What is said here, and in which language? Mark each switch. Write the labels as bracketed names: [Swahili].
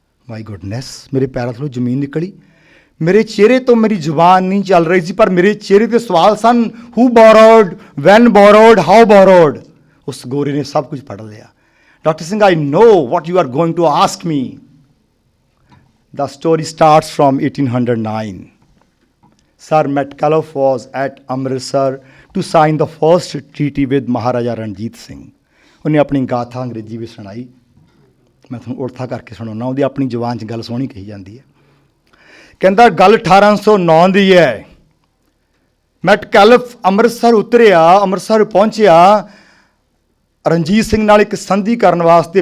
[English] my goodness, [Punjabi] ਮੇਰੇ ਪੈਰਾਂ ਥੱਲੋਂ ਜ਼ਮੀਨ ਨਿਕਲੀ। ਮੇਰੇ ਚਿਹਰੇ ਤੋਂ ਮੇਰੀ ਜ਼ੁਬਾਨ ਨਹੀਂ ਚੱਲ ਰਹੀ ਸੀ, ਪਰ ਮੇਰੇ ਚਿਹਰੇ 'ਤੇ ਸਵਾਲ ਸਨ। [English] Who borrowed, when borrowed, how borrowed. [Punjabi] ਉਸ ਗੋਰੇ ਨੇ ਸਭ ਕੁਝ ਪੜ੍ਹ ਲਿਆ। [English] Doctor Singh, I know what you are going to ask me. The story starts from 1809. Sir Metcalfe was at Amritsar to sign the first treaty with Maharaja Ranjit Singh. [Punjabi] ਉਹਨੇ ਆਪਣੀ ਗਾਥਾ ਅੰਗਰੇਜ਼ੀ ਵਿੱਚ ਸੁਣਾਈ। ਮੈਂ ਤੁਹਾਨੂੰ ਉੜਥਾ ਕਰਕੇ ਸੁਣਾਉਣਾ, ਉਹਦੀ ਆਪਣੀ ਜ਼ੁਬਾਨ 'ਚ ਗੱਲ ਸੋਹਣੀ ਕਹੀ ਜਾਂਦੀ ਹੈ। ਕਹਿੰਦਾ ਗੱਲ 1809 ਦੀ ਹੈ। ਮੈਟਕੈਲਫ ਅੰਮ੍ਰਿਤਸਰ ਉਤਰਿਆ, ਅੰਮ੍ਰਿਤਸਰ ਪਹੁੰਚਿਆ ਰਣਜੀਤ ਸਿੰਘ ਨਾਲ ਇੱਕ ਸੰਧੀ ਕਰਨ ਵਾਸਤੇ।